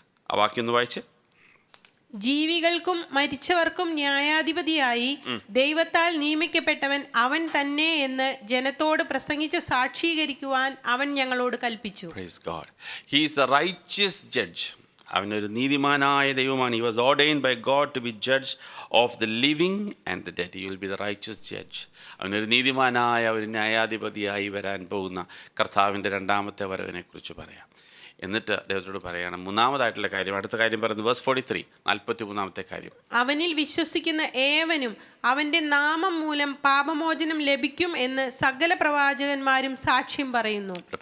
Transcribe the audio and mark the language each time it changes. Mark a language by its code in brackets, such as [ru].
[ml] ആ വാക്യം ഒന്ന് വായിച്ച്. ജീവികൾക്കും മരിച്ചവർക്കും ന്യായാധിപതിയായി ദൈവത്താൽ നിയമിക്കപ്പെട്ടവൻ അവൻ തന്നെ എന്ന് ജനത്തോട് പ്രസംഗിച്ച് സാക്ഷീകരിക്കുവാൻ അവൻ ഞങ്ങളോട് കൽപ്പിച്ചു. [en] Praise God. He is a righteous judge. [ml] അവനൊരു നീതിമാനായ ദൈവമാണ്. [en] He was ordained by God to be judge of the living and the dead. He will be the righteous judge. [ml] അവനൊരു നീതിമാനായ ഒരു ന്യായാധിപതിയായി വരാൻ പോകുന്ന കർത്താവിൻ്റെ രണ്ടാമത്തെ വരവിനെ കുറിച്ച് പറയാം. എന്നിട്ട് അദ്ദേഹത്തോട് പറയണം മൂന്നാമതായിട്ടുള്ള കാര്യം. അടുത്ത കാര്യം പറയുന്നത് വേഴ്സ് 43, 43-ാമത്തെ കാര്യം. അവനിൽ വിശ്വസിക്കുന്ന ഏവനും അവന്റെ നാമം മൂലം പാപമോചനം ലഭിക്കും എന്ന് സകല പ്രവാചകന്മാരും സാക്ഷ്യം പറയുന്നു.